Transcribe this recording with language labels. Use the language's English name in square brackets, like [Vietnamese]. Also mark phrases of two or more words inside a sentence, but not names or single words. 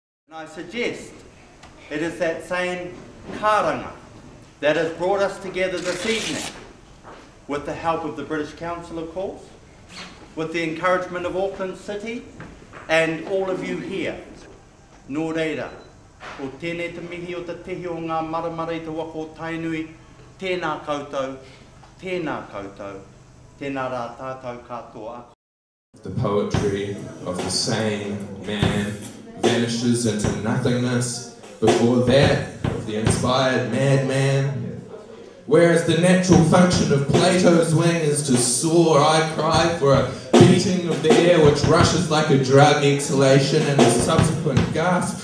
[English] I suggest it is that same karanga that has brought us together this evening, with the help of the British Council, of course, with the encouragement of Auckland City and all of you here. [Māori] Nō reira, o tēnei te mihi o te tehi o ngā maramara I te waka o Tainui, tēnā koutou, tēnā koutou, tēnā rā tātou katoa. [English] The poetry of the same man vanishes into nothingness before that of the inspired madman. Whereas the natural function of Plato's wing is to soar, I cry for a beating of the air which rushes like a drug exhalation and a subsequent gasp.